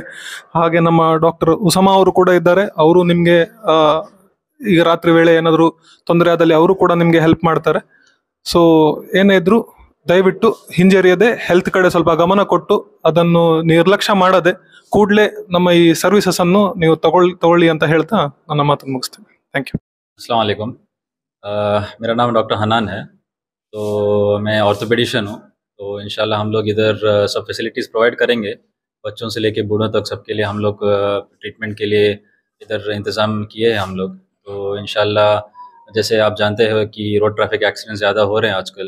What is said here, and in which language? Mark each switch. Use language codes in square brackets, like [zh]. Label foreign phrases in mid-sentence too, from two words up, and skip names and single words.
[kn] ಹಾಗೆ ನಮ್ಮ ಡಾಕ್ಟರ್ ಉಸಾಮಾ ಅವರು ಕೂಡ ಇದ್ದಾರೆ. ಅವರು ನಿಮ್ಗೆ ಈಗ ರಾತ್ರಿ ವೇಳೆ ಏನಾದ್ರು ತೊಂದರೆ ಆದಲ್ಲಿ ಅವರು ಕೂಡ ನಿಮ್ಗೆ ಹೆಲ್ಪ್ ಮಾಡ್ತಾರೆ. ಸೊ ಏನೇ ಇದ್ರು ದಯವಿಟ್ಟು ಹಿಂಜರಿಯದೆ ಹೆಲ್ತ್ ಕಡೆ ಸ್ವಲ್ಪ ಗಮನ ಕೊಟ್ಟು ಅದನ್ನು ನಿರ್ಲಕ್ಷ್ಯ ಮಾಡದೆ ಕೂಡಲೇ ನಮ್ಮ ಈ ಸರ್ವಿಸಸ್ ಅನ್ನು ನೀವು ತಗೊಳ್ಳಿ ಅಂತ ಹೇಳ್ತಾ ನನ್ನ ಮಾತನ್ನು ಮುಗಿಸ್ತೇನೆ. [en] thank you. [ar] السلام عليكم. [hi] मेरा नाम डॉक्टर हनान है. तो मैं ऑर्थोपेडिशियन हूँ. तो इंशाल्लाह हम लोग इधर सब [en] facilities provide [hi] करेंगे. बच्चों से लेके बूढ़ों तक सबके लिए हम लोग ट्रीटमेंट के लिए इधर इंतज़ाम किए हैं हम लोग. तो इंशाल्लाह जैसे आप जानते हो कि [en] road traffic accident [hi] ज़्यादा हो रहे हैं आजकल.